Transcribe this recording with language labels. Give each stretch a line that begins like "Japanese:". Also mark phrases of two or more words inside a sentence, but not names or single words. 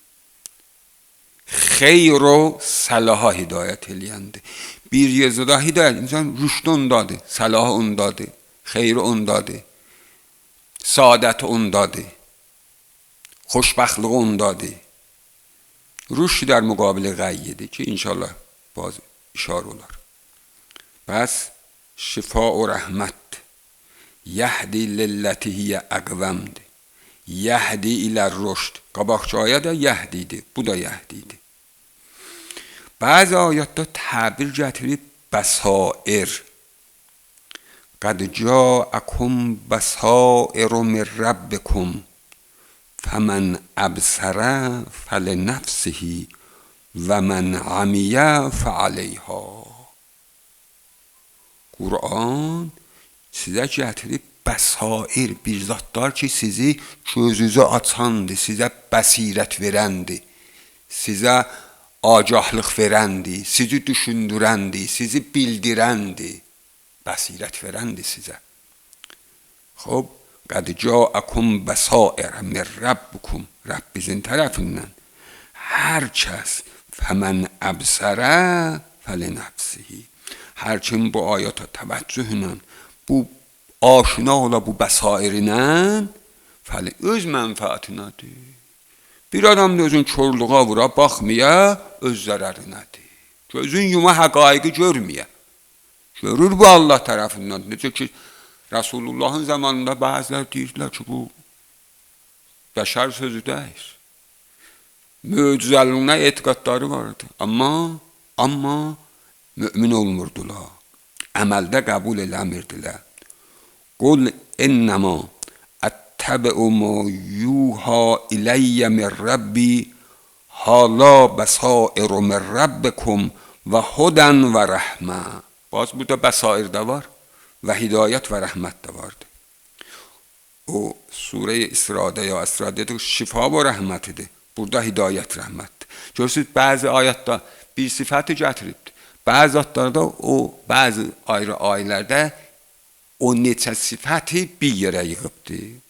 Azerbaijani: Xeyr o səlaha hidayət eləyəndir. Bir yazıda hidayət, insan rüşd ondadır, səlah ondadır, xeyr ondadır, saadət ondadır, xoşbəxtlik ondadır. Rüşd
Persian: در مقابل
Azerbaijani: غییdir ki inşallah باز işarə olar. Bəs şifa و rəhmət
Arabic: يهدي للتي هي أقوم.
Azerbaijani: Yəhdi ilə rüşd. Qabaqçı ayə də yəhdidir, bu da yəhdidir. Bəzi ayətdə təbir gətirib bəsair.
Arabic: قد جاءكم بصائر من ربكم. فَمَنْ أَبْصَرَ فَلِنَفْسِهِ وَمَنْ عَمِیَ فَعَلَیْهَا.
Azerbaijani: Qur'an sizə gətirib bəsair, bir zatlar ki, sizi gözünüzü açandır, sizə bəsirət verəndir, sizə agahlıq verəndir, sizi düşündürəndir, sizi bildirəndir, bəsirət verəndir sizə. Xob,
Arabic: قد جاءكم بصائر من ربكم.
Azerbaijani: Rəbbinizin tərəfindən hər kəs
Arabic: فَمَنْ أَبْصَرَ فَلِنَفْسِهِ.
Azerbaijani: Hər kim bu ayata təvəccühlə, bu aşina ola bu bəsairlə, öz mənfəətinədir. Bir adam da özün körlüğə vura, baxmaya, öz zərərinədir. Gözün yuma həqaiqi görməyə. Görür bu Allah tərəfindən. Necə ki, Resulullah'ın zamanında bazılar deyirlər ki, bu bəşər sözü deyil. Möcüzəliyinə etiqadları vardı. Amma mümin olmurdular. Əməldə qəbul eləmirdilər.
Arabic: قل إنما اتبع ما یوحی الی من ربی هالا بصائر من ربکم و هدی و رحمه.
Azerbaijani: باز burada bəsair də var və hidayət və rəhmət də vardır. O Surə-i İsra'da ya Əsra'da şifa və rəhmətidir. Burada hidayət, rəhmətdir. Görürsünüz, bəzi ayətdə bir sifəti gətiribdir. Bəzi ayətlərdə o, bəzi ayrı ayələrdə o neçə sifəti bir yerə yığıbdır.